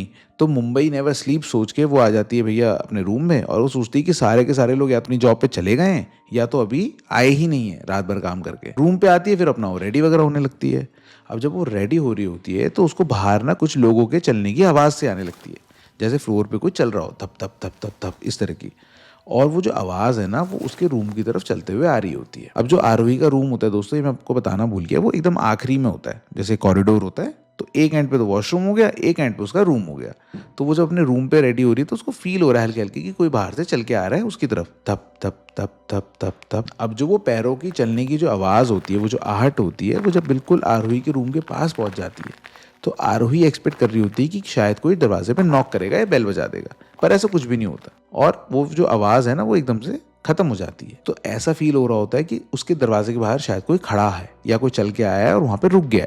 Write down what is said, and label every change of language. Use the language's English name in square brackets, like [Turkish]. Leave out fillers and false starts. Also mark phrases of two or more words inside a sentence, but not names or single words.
[Hindi] तो मुंबई [English] never sleep [Hindi] सोच के वो आ जाती है भैया अपने रूम में और वो सोचती है कि सारे के सारे लोग या अपनी जॉब पे चले गए हैं या तो अभी आए ही नहीं है रात भर काम करके। रूम पे आती है, फिर अपना वो रेडी वगैरह होने लगती है। अब जब वो रेडी हो रही होती है तो उसको बाहर ना कुछ लोगों के चलने की आवाज़ से आने लगती है, जैसे फ्लोर पे कोई चल रहा हो, थप थप थप थप थप इस तरह की। और वो जो आवाज़ है ना वो उसके रूम की तरफ चलते हुए आ रही होती है। अब जो आरोही का रूम होता है दोस्तों, ये मैं आपको बताना भूल गया, वो एकदम आखिरी में होता है। जैसे कॉरिडोर होता है तो एक एंड पे तो वॉशरूम हो गया, एक एंड पे उसका रूम हो गया। तो वो जब अपने रूम पे रेडी हो रही है तो उसको फील हो रहा है हल्के हल्के कि कोई बाहर से चल के आ रहा है उसकी तरफ, थप थप थप थप थप थप। अब जो वो पैरों की चलने की जो आवाज़ होती है, वो जो आहट होती है, वो जब बिल्कुल आरोही के रूम के पास पहुंच जाती है तो आरोही एक्सपेक्ट कर रही होती है कि शायद कोई दरवाजे पे नॉक करेगा या बेल बजा देगा, पर ऐसा कुछ भी नहीं होता और वो जो आवाज़ है ना वो एकदम से खत्म हो जाती है। तो ऐसा फील हो रहा होता है कि उसके दरवाजे के बाहर शायद कोई खड़ा है या कोई चल के आया है और वहां पे रुक गया है।